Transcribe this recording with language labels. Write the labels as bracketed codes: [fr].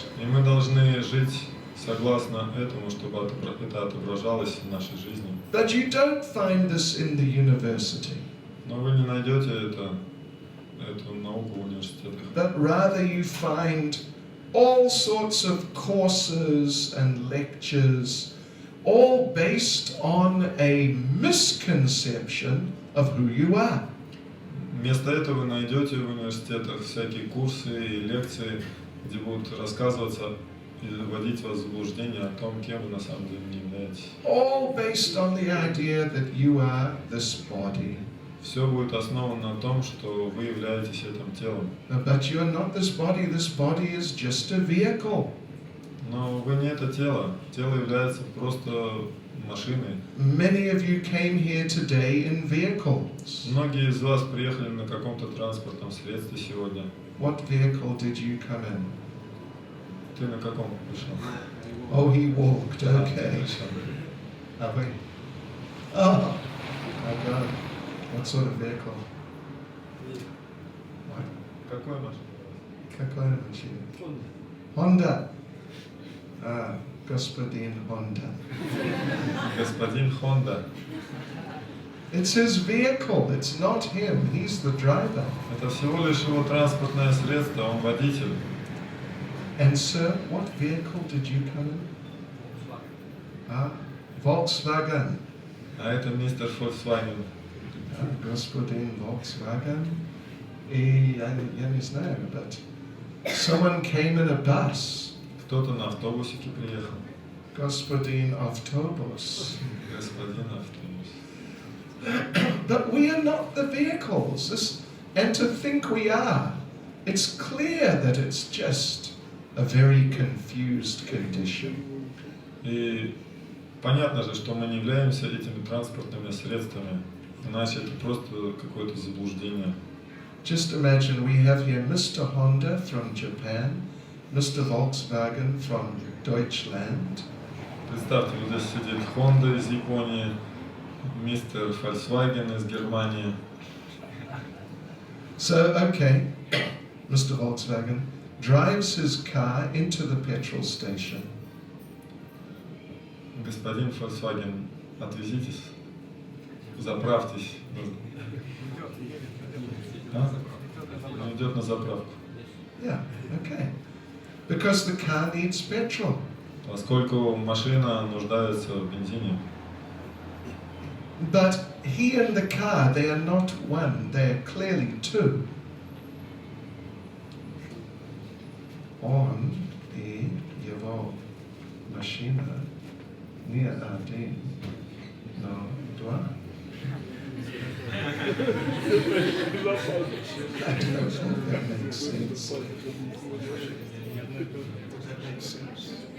[ru] И мы должны жить согласно этому, чтобы это отображалось в нашей жизни. [en] But you don't find this in the university. [ru] Но вы не найдете эту науку в университетах. [en] But rather you find all sorts of courses and lectures, all based on a misconception of who you are. [ru] Вместо этого вы найдете в университетах всякие курсы и лекции, где будут рассказываться и вводить вас в заблуждение о том, кем вы на самом деле не являетесь. [en] All based on the idea that you are this body. [ru] Все будет основано на том, что вы являетесь этим телом. [en] But you are not this body is just a vehicle. [ru] Но вы не это тело. Тело является просто машиной. [en] Many of you came here today in vehicles. [ru] Многие из вас приехали на каком-то транспортном средстве сегодня. [en] What vehicle did you come in? [ru] Ты на каком пришел? [en] Oh, he walked. [ru] Да, ты [en] Okay. [ru] пришел. [en] Are we? Oh, my God. What sort of vehicle? What? [ru] Какой машина? Какая машина? Honda. Господин Honda. Господин Хонда. [en] It's his vehicle, it's not him, he's the driver. [ru] Это всего лишь его транспортное средство, он водитель. [en] And sir, what vehicle did you come in? Volkswagen. [ru] А это мистер Volkswagen. Господин Volkswagen. И я не знаю, [en] but someone came in a bus. [ru] Кто-то на автобусике приехал. Господин автобус. Господин автобус. [en] But we are not the vehicles. And to think we are, it's clear that it's just a very confused condition. [ru] И понятно же, что мы не являемся этими транспортными средствами, иначе это просто какое-то заблуждение. [en] Just imagine we have here Mr. Honda from Japan, Mr. Volkswagen from Deutschland. [ru] Представьте, вот здесь сидит Honda из Японии, мистер Volkswagen из Германии. [en] So, okay, Mr. Volkswagen drives his car into the petrol station. [ru] Господин Volkswagen, отвезитесь, заправьтесь. Он идет на заправку. [en] Yeah, okay. Because the car needs petrol. [ru] Поскольку машина нуждается в бензине. [en] But he and the car, they are not one, they are clearly two. [ru] Он и его машина не один, но два. [en] I don't think that makes sense. That makes sense.